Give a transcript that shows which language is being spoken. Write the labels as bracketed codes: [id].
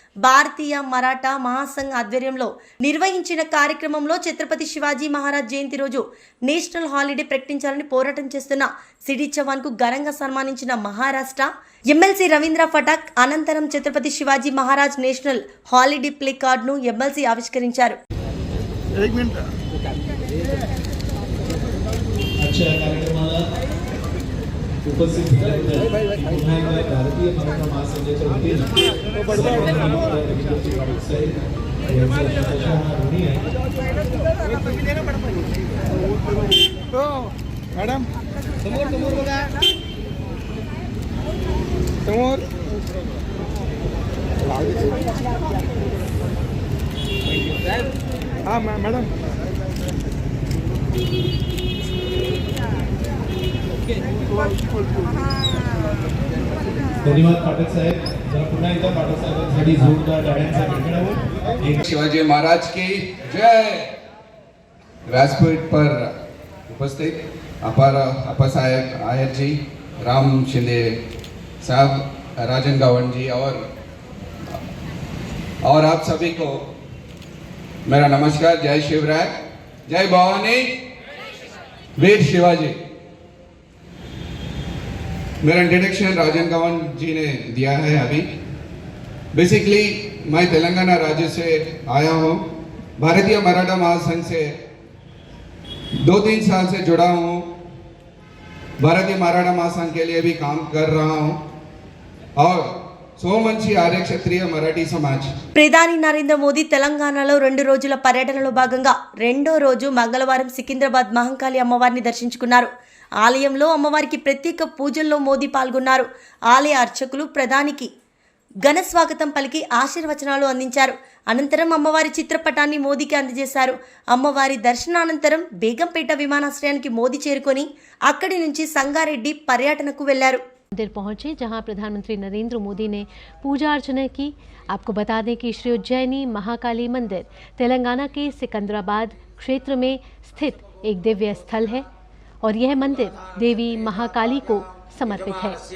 [te] భారతీయ మరాఠా మహాసంఘ్ ఆధ్వర్యంలో నిర్వహించిన కార్యక్రమంలో ఛత్రపతి శివాజీ మహారాజ్ జయంతి రోజు నేషనల్ హాలిడే ప్రకటించాలని పోరాటం చేస్తున్న సిడి చవాన్ కు ఘనంగా సన్మానించిన మహారాష్ట్ర ఎమ్మెల్సీ రవీంద్ర ఫటాక్ అనంతరం Chhatrapati Shivaji Maharaj national holiday play కార్డును ఎమ్మెల్సీ ఆవిష్కరించారు. [mr] कार्यक्रमाला उपस्थित झाल्याबद्दल पुन्हा एकदा भारतीय मराठा महासंघाच्या वतीनं मॅडम समोर बघा, समोर हा मॅडम धन्यवाद पाठक साहेब. जरा पुन्हा एकदा पाठक साहेबांसाठी जोरदार टाळ्यांचा गडगडाट. [hi] शिवाजी महाराज की जय. व्यासपीठ पर उपस्थित अपा साहेब आयर जी, राम शिंदे साहब, राजन गावन जी और आप सभी को मेरा नमस्कार. जय शिवराय, जय भवानी, वीर शिवाजी. मेरा इंट्रोडक्शन राजन गावन जी ने दिया है अभी. बेसिकली मैं तेलंगाना राज्य से आया हूँ. भारतीय मराठा महासंघ से 2-3 साल से जुड़ा हूँ. भारतीय मराठा महासंघ के लिए भी काम कर रहा हूँ और సోమంచి ఆర్య క్షత్రియ మరాఠీ సమాజ్. [te] ప్రధాని నరేంద్ర మోదీ తెలంగాణలో 2 రోజుల పర్యటనలో భాగంగా 2వ రోజు మంగళవారం సికింద్రాబాద్ మహంకాళి అమ్మవారిని దర్శించుకున్నారు. ఆలయంలో అమ్మవారికి ప్రత్యేక పూజల్లో మోదీ పాల్గొన్నారు. ఆలయ అర్చకులు ప్రధానికి ఘన స్వాగతం పలికి ఆశీర్వచనాలు అందించారు. అనంతరం అమ్మవారి చిత్రపటాన్ని మోదీకి అందజేశారు. అమ్మవారి దర్శనానంతరం బేగంపేట విమానాశ్రయానికి మోదీ చేరుకొని అక్కడి నుంచి సంగారెడ్డి పర్యటనకు వెళ్లారు. [hi] मंदिर पहुंचे जहां प्रधानमंत्री नरेंद्र मोदी ने पूजा अर्चना की। आपको बता दें कि श्री उज्जैनी महाकाली मंदिर तेलंगाना के सिकंदराबाद क्षेत्र में स्थित एक दिव्य स्थल है और यह मंदिर देवी महाकाली को समर्पित है।